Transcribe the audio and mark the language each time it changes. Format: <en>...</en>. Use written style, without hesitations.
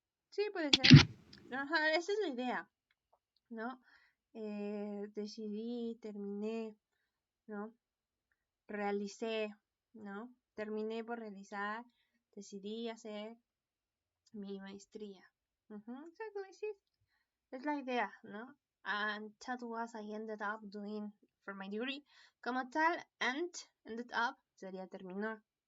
<es>Sí, puede ser. Ajá, esa es la idea, ¿no? Decidí, terminé, ¿no? Realicé, ¿no? Terminé por realizar, decidí hacer mi maestría.</es> <en>Exactly,</en> <es>sí. Es la idea, ¿no?</es> <en>And that was I ended up doing for my degree.</en> <es>Como tal,</es> <en>and ended up</en> <es>sería terminó.</es>